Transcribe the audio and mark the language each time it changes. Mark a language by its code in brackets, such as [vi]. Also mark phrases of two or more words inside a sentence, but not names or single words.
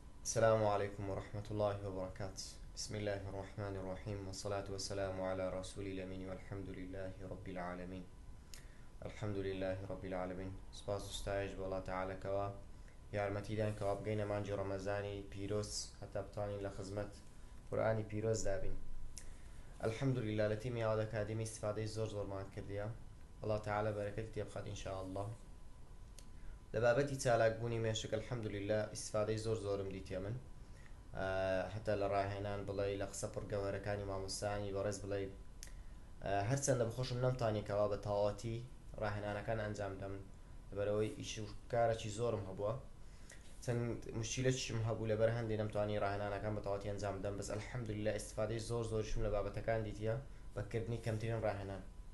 [ar] السلام عليكم ورحمة الله وبركاته. بسم الله الرحمن الرحيم، والصلاة والسلام على رسول الأمين، والحمد لله رب العالمين. الحمد لله رب العالمين. [ckb] سپاس و ستایش بۆ [ar] الله تعالى [ckb] کەوا یارمەتیدان کەوا بگەینە مانجی ڕەمەزانی پیرۆز هەتا بتوانین لە خزمەت قورئانی پیرۆز دابین. [ar] الحمد لله [ckb] لە تیمی ئاواد ئەکادمی استفادەی زۆرمان کردیە. [ar] الله تعالى [ckb] بەرەکەتی تێ بخات [ar] ئینشاء الله. [ckb] لە بابەتی چالاکبوونی مێشک [ar] الحمد لله [ckb] استفادەی زۆرم دیتێ من، حتى لە ڕاهێنان بڵێ لە قسە پڕگەوەرەکانی مامۆستانی بەڕێز بڵێ هەرچەندە بخۆشم نەمتوانێتەوە بە تەواوەتی ڕاهێنانەکان ئەنجام بدەم لەبەرەوەی ئیش و کارێکی زۆرم هەبووە، چەند موشکیلەتیشم هەبوو لەبەر هەندێک نەمتوانی ڕاهێنانەکان بە تەواوەتی ئەنجام بدەم، بەس [ar] الحمد لله [ckb] استفادەی زۆرشم لە بابەتەکان دیتە بەکردنی کەمترین ڕاهێنان.